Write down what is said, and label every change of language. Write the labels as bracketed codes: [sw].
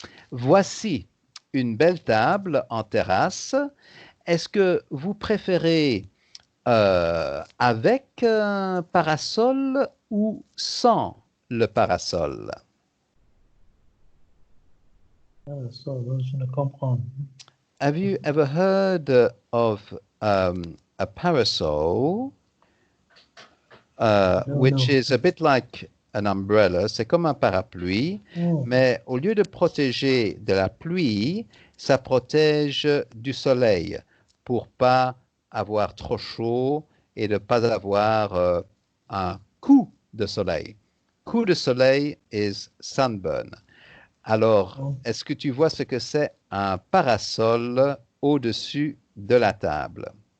[fr] Voici une belle table en terrasse. Est-ce que vous préférez avec un parasol ou sans le parasol? Je ne comprends. [en] Have you ever heard of a parasol, No, which no. is a bit like an umbrella? [fr] C'est comme un parapluie, Oh, mais au lieu de protéger de la pluie, ça protège du soleil pour pas avoir trop chaud et de pas avoir un coup de soleil. [en] Coup de soleil is sunburn. [fr] Alors, oh. est-ce que tu vois ce que c'est un parasol au-dessus de la table?